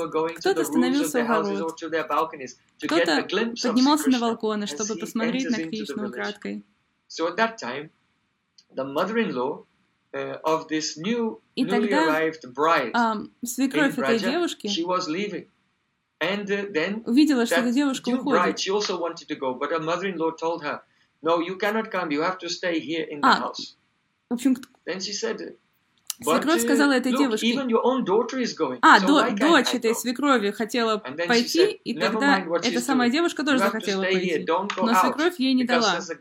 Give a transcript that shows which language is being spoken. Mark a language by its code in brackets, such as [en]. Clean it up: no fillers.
[ru] И кто-то становился у ворот, кто-то поднимался на балконы, чтобы посмотреть на Кришну украдкой. [en] So at that time, the mother-in-law of this newly arrived bride, [ru] свекровь этой девушки, [en] she was leaving, and then [ru] увидела, что эта девушка уходит. [en] Bride, she also wanted to go, but her mother-in-law told her, "No, you cannot come. You have to stay here in the house." [ru] В общем, [en] then she said, [ru] свекровь сказала этой девушке, дочь этой свекрови хотела пойти, и тогда эта самая девушка тоже захотела пойти, но свекровь ей не дала.